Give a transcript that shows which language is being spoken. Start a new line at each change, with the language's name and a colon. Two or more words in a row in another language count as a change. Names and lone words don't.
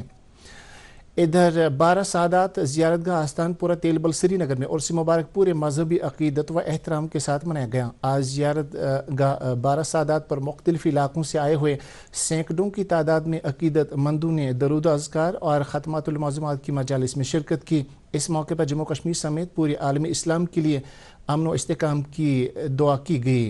Urdu: ادھر 12 سعادات زیارت گاہ آستان پورہ تیلبل سری نگر میں عرس مبارک پورے مذہبی عقیدت و احترام کے ساتھ منایا گیا۔ آج زیارت گاہ 12 سعادات پر مختلف علاقوں سے آئے ہوئے سینکڑوں کی تعداد میں عقیدت مندوں نے درود و اذکار اور ختمات المعظمات کی مجالس میں شرکت کی۔ اس موقع پر جموں کشمیر سمیت پورے عالم اسلام کے لیے امن و استحکام کی دعا کی گئی۔